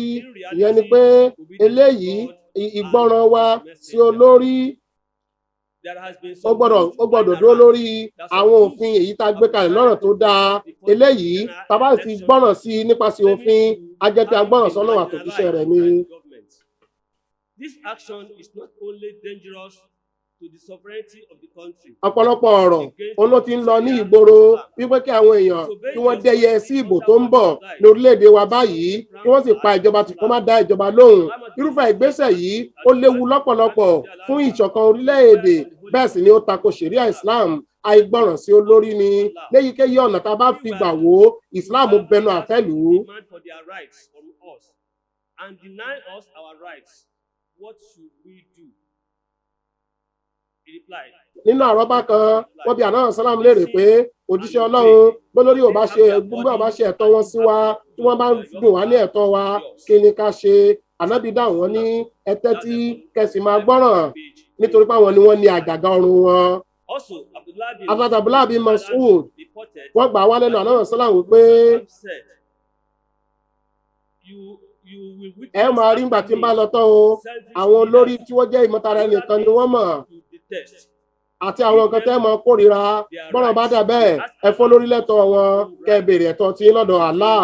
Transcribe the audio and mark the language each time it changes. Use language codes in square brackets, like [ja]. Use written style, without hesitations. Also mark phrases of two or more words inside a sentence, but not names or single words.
[yo] Ìyẹn ni pé eléyìí ìgbọràn wa sí olórí ó gbọ́dọ̀ dúró lórí àwọn òfin èyí tá a gbé kalẹ̀ lọ́nà tó dáa. Eléyìí tá bá ti gbọ́ràn sí nípasẹ̀ òfin a jẹ́ pé a gbọ́ràn sọ́nà àtòjíṣẹ́ rẹ̀ ni. [en] This action is not only dangerous to the sovereignty of the country. [yo] Ọ̀pọ̀lọpọ̀ ọ̀rọ̀ òun ló ti ń lọ ní ìgboro wípé kí àwọn èèyàn kí wọ́n dẹ́yẹ sí ìbò tó ń bọ̀ ní orílẹ̀-èdè wa báyìí kí wọ́n sì pa ìjọba tí kò má dá ìjọba lóhùn. Irúfẹ́ ìgbésẹ̀ yìí ó léwu lọ́pọ̀lọpọ̀ fún ìṣọ̀kan orílẹ̀-èdè, bẹ́ẹ̀ sì ni ó tako ṣẹ̀ríà Islam. Àìgbọràn sí olórí ni léyìíkéyìí ọ̀nà tá a bá fi gbà wò ó Islam bẹnu àtẹ́ lù ú. [en] And deny us our rights. What should we do? [yo] Nínú àrọ́bá kan wọ́n bi ànábì sálàm léèrè pé òjíṣẹ́ Ọlọ́run bólórí ò bá ṣe ẹ̀tọ́ wọn sí wa tí wọ́n bá ń dùn wá ní ẹ̀tọ́ wa kí ni ká ṣe? Ànábì dáhùn wọ́n ní ẹ tẹ́tí kẹ́sì máa gbọ́ràn nítorí pé àwọn ni wọ́n ní àjàgà ọrùn wọn. Abdullah bin Mas'ud wọ́n gbà wá lẹ́nu ànábì sálàm wípé ẹ máa rí ìgbà tí ń bá lọ tán o àwọn olórí tí wọ́n jẹ́ ìmọ̀tara ẹnìkan ni wọ́n mọ̀ àti àwọn nǹkan tẹ́ mọ́ kórìíra. Bọ́rọ̀ bá dà bẹ́ẹ̀ ẹ fọ́ lórí lẹ́tọ̀ wọn kẹ́ béèrè ẹ̀tọ́ tí lọ́dọ̀ Allah.